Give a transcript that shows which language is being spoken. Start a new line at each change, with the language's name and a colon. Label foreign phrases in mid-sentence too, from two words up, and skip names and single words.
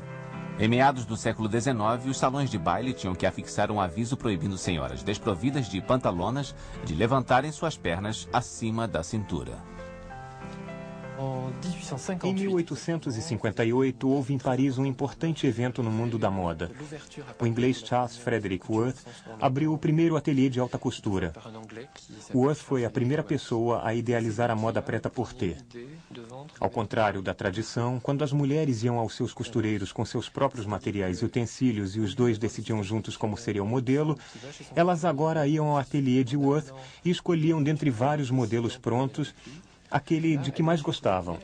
Portuguese: Em meados do século XIX, os salões de baile tinham que afixar um aviso proibindo senhoras desprovidas de pantalonas de levantarem suas pernas acima da cintura. Em 1858, houve em Paris um importante evento no mundo da moda. O inglês Charles Frederick Worth abriu o primeiro ateliê de alta costura. Worth foi a primeira pessoa a idealizar a moda prêt-à-porter. Ao contrário da tradição, quando as mulheres iam aos seus costureiros com seus próprios materiais e utensílios e os dois decidiam juntos como seria o modelo, elas agora iam ao ateliê de Worth e escolhiam dentre vários modelos prontos aquele de que mais gostavam.